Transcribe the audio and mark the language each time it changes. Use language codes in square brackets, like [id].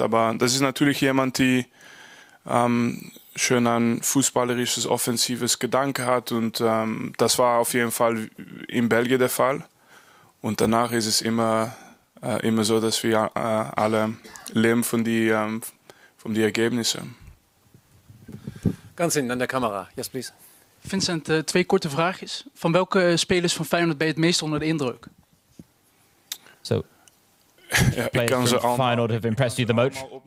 [de] Aber das ist natürlich jemand, die schön ein fußballerisches, offensives Gedanke hat und das war auf jeden Fall in Belgien der Fall. Und danach ist es immer immer so, dass wir alle leben von die Ergebnissen. Ganz hinten an der Kamera. [en] Yes, please. [nl] Vincent, 2 korte vraagjes. Van welke spelers van Feyenoord ben je het meest onder de indruk? So, ja, [en] players from Feyenoord have impressed you the most.